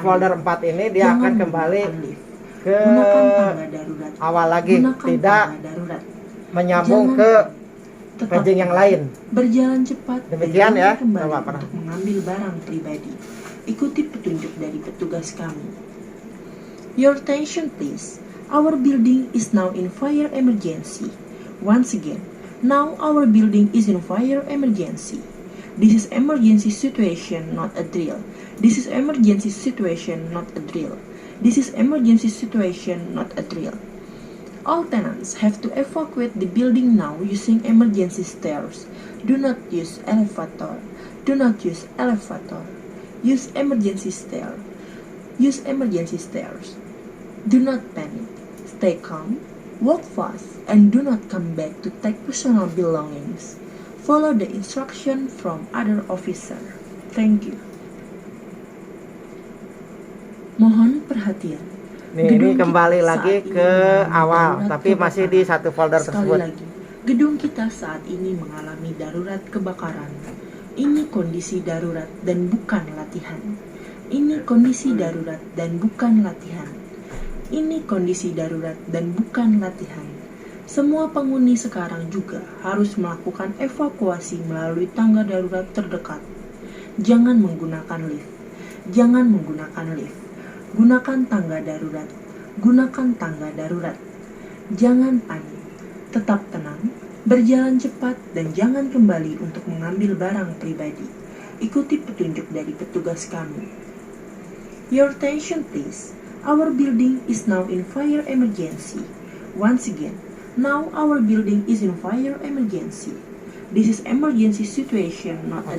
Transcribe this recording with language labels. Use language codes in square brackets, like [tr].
[id] folder 4 ini dia akan kembali ke darurat. awal lagi, tidak menyambung ke paging yang lain. Berjalan cepat. Demikian ya. Kembali untuk mengambil barang pribadi. Ikuti petunjuk dari petugas kami. [en] Your attention please. Our building is now in fire emergency. Once again, now our building is in fire emergency. This is emergency situation, not a drill. This is emergency situation, not a drill. This is emergency situation, not a drill. All tenants have to evacuate the building now using emergency stairs. Do not use elevator. Do not use elevator. Use emergency stair. Use emergency stairs. Do not panic. Stay calm. Walk fast and do not come back to take personal belongings. Follow the instruction from other officer. Thank you. [id] Mohon perhatian. Ini kembali lagi ke awal, tapi masih di satu folder tersebut. Sekali lagi, gedung kita saat ini mengalami darurat kebakaran. Ini kondisi darurat dan bukan latihan. Ini kondisi darurat dan bukan latihan. Ini kondisi darurat dan bukan latihan. Semua penghuni sekarang juga harus melakukan evakuasi melalui tangga darurat terdekat. Jangan menggunakan lift. Jangan menggunakan lift. Gunakan tangga darurat. Gunakan tangga darurat. Jangan panik. Tetap tenang, berjalan cepat, dan jangan kembali untuk mengambil barang pribadi. Ikuti petunjuk dari petugas kami. [en] Your attention please. Our building is now in fire emergency. Once again, now our building is in fire emergency. This is emergency situation, not a